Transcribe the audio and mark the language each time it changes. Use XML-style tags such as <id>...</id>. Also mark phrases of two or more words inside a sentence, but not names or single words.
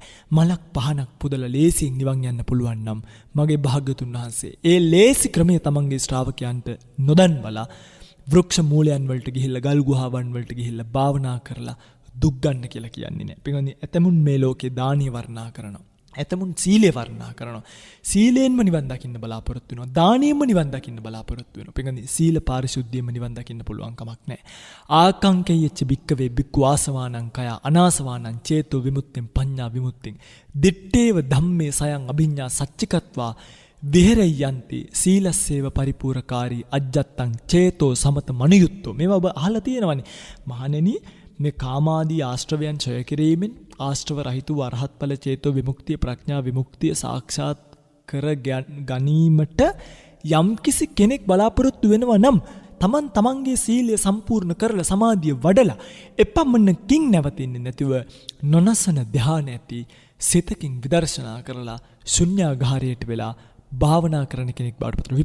<si>මලක් පහනක් පුදලා ලේසියෙන් නිවන් යන්න පුළුවන් නම් මගේ භාග්‍යතුන් වහන්සේ ඒ ලේසි ක්‍රමය තමන්ගේ ශ්‍රාවකයන්ට නොදන්වලා වෘක්ෂ මූලයන් වලට ගිහිල්ලා ගල් ගුහාවන් වලට ගිහිල්ලා භාවනා කරලා දුක් ගන්න කියලා කියන්නේ නෑ. පින්වත්නි ඇතමුන් මේ ලෝකේ දානිය වර්ණනා කරනවා. ඇතමුන් සීලය වර්ණනා කරනවා. සීලයෙන්ම නිවන් දකින්න බලාපොරොත්තු වෙනවා. දානියෙන්ම නිවන් දකින්න බලාපොරොත්තු වෙනවා. පින්වත්නි සීල පාරිශුද්ධියෙන්ම නිවන් දකින්න පුළුවන් කමක් නෑ.</si> <pi>ආකංකේයච්ච බික්කවේ බික්කු ආසවානං කය අනාසවානං චේතෝ විමුක්තිං පඤ්ඤා විමුක්තිං දිත්තේව ධම්මේ සයං අභිඤ්ඤා සච්චිකත්වා විහෙරයන්ති සීලස්සේව පරිපූර්ණකාරී අජ්ජත්තං චේතෝ සමත මනුයුත්තෝ.</pi> <si>මේවා ඔබ අහලා තියෙනවනේ. මහණෙනි මේ කාමාදී ආශ්‍රවයන් ඡය කිරීමෙන් ආශ්‍රව රහිත වූ අරහත් ඵල චේතෝ විමුක්තිය ප්‍රඥා විමුක්තිය සාක්ෂාත් කර ගැනීමට යම්කිසි කෙනෙක් බලාපොරොත්තු වෙනවා නම් තමන්ගේ සීලය සම්පූර්ණ කරලා සමාධිය වඩලා එපමණකින් නැවතින්නේ නැතිව නොනසන ධානය ඇති සිතකින් විදර්ශනා කරලා ශුන්‍යාගාරයට වෙලා භාවනා කරන කෙනෙක් බවට පත් වෙනවා.</si>